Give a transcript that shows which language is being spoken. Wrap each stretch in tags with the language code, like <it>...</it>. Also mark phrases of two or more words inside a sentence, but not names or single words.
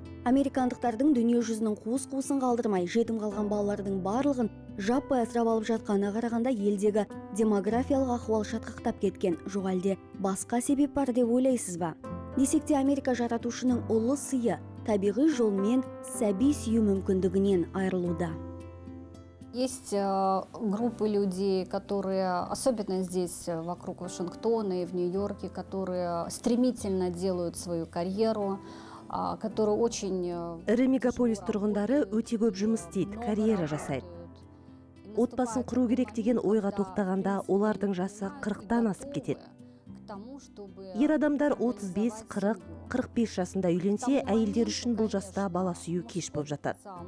<kk>Американдықтардың дүние жүзінің қуыс-қуысын қалдырмай, жетім қалған балалардың барлығын жаппай асырап алып жатқанына қарағанда елдегі демографиялық ахуал шатқақтап кеткен. Жоқ әлде басқа себеп бар деп ойлайсыз ба? Десек те Америка жаратушының ұлы сыйы табиғи жолмен сәби сүю мүмкіндігінен айырылуда.</kk> <ru>Есть группы людей, которые, особенно здесь, вокруг Вашингтона и в Нью-Йорке, которые стремительно делают свою карьеру, которые очень...</ru> <kk>Ірі мегаполис тұрғындары өте көп жұмыс істейді, карьера жасайды. Отбасын құру керек деген ойға тоқтағанда олардың жасы 40-тан асып кетеді. Ер адамдар 35, 40, 45 жасында үйленсе, әйелдер үшін бұл жаста бала сүю кеш болып жатады.</kk>